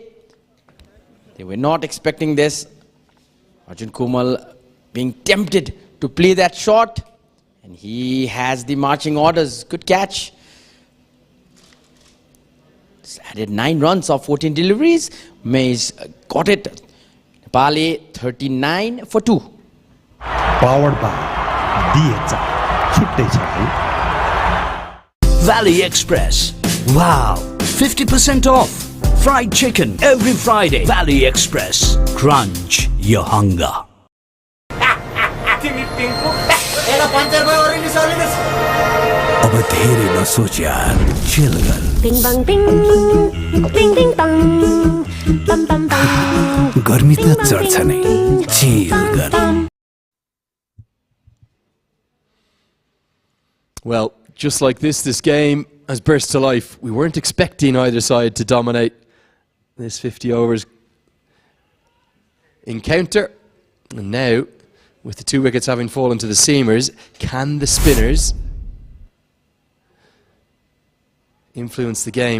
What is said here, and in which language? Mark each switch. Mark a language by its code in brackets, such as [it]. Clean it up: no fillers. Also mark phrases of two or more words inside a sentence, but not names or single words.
[en] They were not expecting this. Arjun Kamal being tempted to play that shot, and he has the marching orders. Good catch. Just added 9 runs of 14 deliveries. Mays got it. Nepal A 39 for 2. Powered by DHI. [ne] छुट्टै छ है [en] Valley Express. Wow, 50% off. Fried chicken every Friday. Valley Express. Crunch your hunger. [ne] अब धेरै नसोच यार, chill गर. Bing bang bing, bing bing bang, bam bam bam. गर्मी त चढ्छ नै, chill गर. [en] Well, just like this game has burst to life. We weren't expecting either side to dominate this 50 overs encounter. And now, with the 2 wickets having fallen to the seamers, can the spinners influence the game?